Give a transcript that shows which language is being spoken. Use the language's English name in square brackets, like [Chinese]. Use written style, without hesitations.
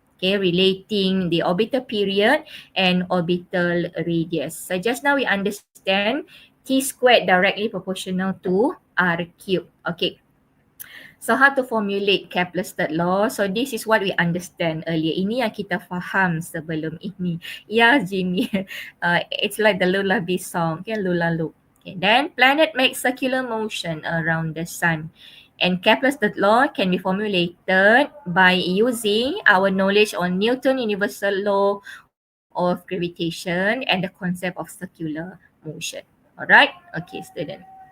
[English] Okay, relating the orbital period and orbital radius. So just now we understand T squared directly proportional to R cubed. Okay. So how to formulate Kepler's third law? So this is what we understand earlier. [Malay] Ini yang kita faham sebelum ini. [English] Yeah, Jimmy. It's like the lullaby song. Okay, Lula Loop. Okay, then planet makes circular motion around the sun. And Kepler's third law can be formulated by using our knowledge on Newton's universal law of gravitation and the concept of circular motion. Alright? Okay, student.